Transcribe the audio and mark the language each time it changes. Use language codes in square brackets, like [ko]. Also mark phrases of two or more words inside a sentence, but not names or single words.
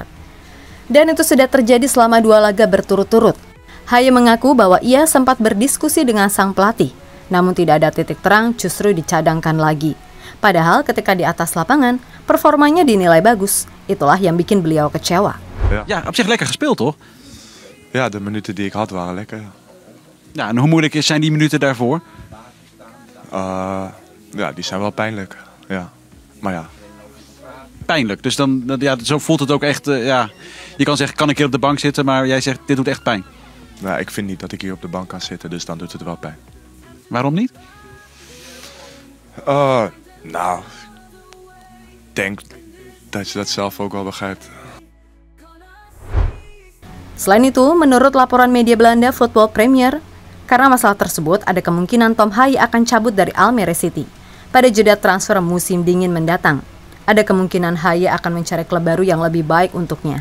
[id] Dan itu sudah terjadi selama 2 laga berturut-turut. Haye mengaku bahwa ia sempat berdiskusi dengan sang pelatih, namun tidak ada titik terang, justru dicadangkan lagi. Padahal ketika di atas lapangan, performanya dinilai bagus. Itulah yang bikin beliau kecewa. [nl] Ja, op zich lekker gespeeld, toch? Ja, de minuten die ik had waren lekker. Ja, en hoe moeilijk zijn die minuten daarvoor? Ja, die zijn wel pijnlijk. Ja, maar ja. Pijnlijk, dus dan, ja, zo voelt het ook echt. Ja. Je kan zeggen, kan ik hier op de bank zitten, maar jij zegt, dit doet echt pijn. Nou, ik vind niet dat ik hier op de bank kan zitten, dus dan doet het wel pijn. Waarom niet? Nou, ik denk dat je dat zelf ook wel begrijpt. [id] Selain itu, menurut laporan media Belanda Football Premier, karena masalah tersebut ada kemungkinan Tom Haye akan cabut dari Almere City pada jeda transfer musim dingin mendatang. Ada kemungkinan Haye akan mencari klub baru yang lebih baik untuknya.